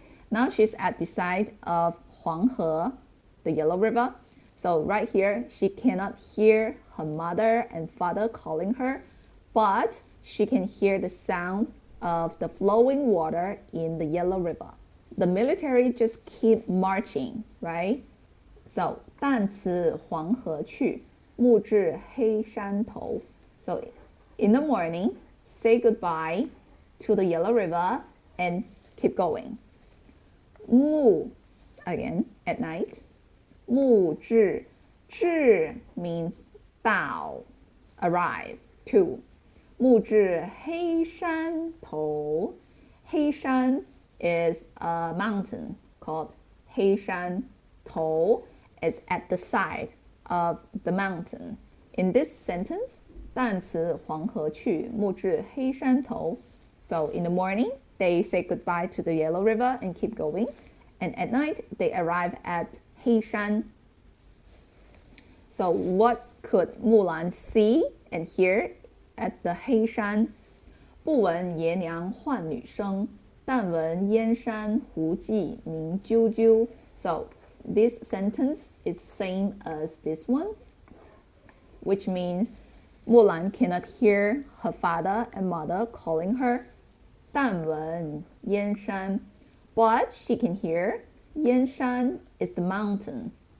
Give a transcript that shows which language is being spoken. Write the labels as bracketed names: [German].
[English] Now she's at the side of 黄河, the Yellow River. So right here, she cannot hear her mother and father calling her, but she can hear the sound of the flowing water in the Yellow River. The military just keep marching, right? So [Chinese] 旦辞黄河去，暮至黑山头. [English] So in the morning, say goodbye to the Yellow River and keep going. 暮 again at night. 暮至 means 到 arrive to. [Chinese] 暮至黑山头. [English] 黑山 is a mountain called 黑山头. It's at the side of the mountain. In this sentence, [Chinese] 旦辞黄河去，暮至黑山头. [English] So in the morning, they say goodbye to the Yellow River and keep going. And at night, they arrive at Heishan. So what could Mulan see and hear at the Heishan? [Chinese] 不闻爷娘唤女声，但闻燕山胡骑鸣啾啾. [English] So this sentence is same as this one, which means Mulan cannot hear her father and mother calling her [Chinese] 但闻燕山, [English] but she can hear 燕山 is the mountain.